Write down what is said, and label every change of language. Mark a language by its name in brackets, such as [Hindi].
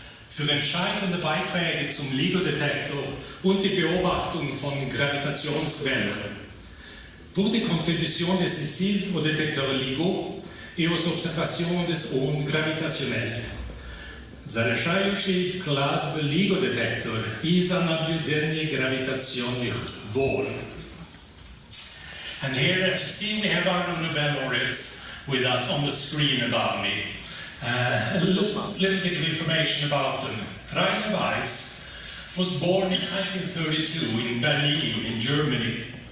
[German] Für entscheidende Beiträge zum LIGO-Detektor und die Beobachtung von Gravitationswellen. [French] Pour des contributions décisives au détecteur LIGO et aux observations des ondes gravitationnelles. [Russian] Zaрешающий вклад в LIGO-детектор и за наблюдение гравитационных волн. [English] And here, as you see, we have our Nobel laureates with us on the screen above me. A little bit of information about them. Rainer Weiss was born in 1932 in Berlin, in Germany.